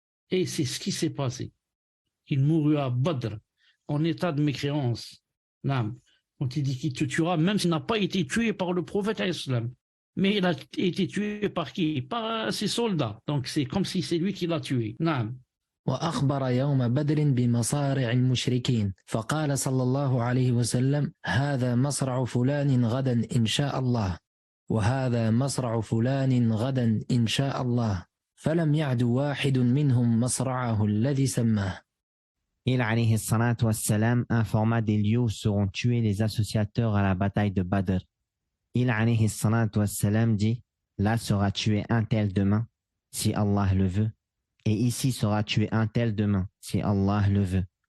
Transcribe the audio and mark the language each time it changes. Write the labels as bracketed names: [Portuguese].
[French] Et c'est ce qui s'est passé. Il mourut à Badr en état de mécréance. Nam. Quand il dit qu'il te tuera, même s'il n'a pas été tué par le prophète alayhi salam. Mais il a été tué par qui? Par ses soldats. Donc c'est comme si c'est lui qui l'a tué. Nam. [Arabic] وأخبر يوم بدر بمصارع المشركين فقال صلى الله عليه وسلم هذا مصرع فلان غدا إن شاء الله وهذا مصرع فلان غدا إن شاء الله فلم يعد واحد منهم مصرعه الذي سماه. [French] Il alayhi salatu wassalam informa des lieux où seront tués les associateurs à la bataille de Badr. Il alayhi salatu wassalam dit, là sera tué un tel demain, si Allah le veut, et ici sera tué un tel demain, si Allah le veut.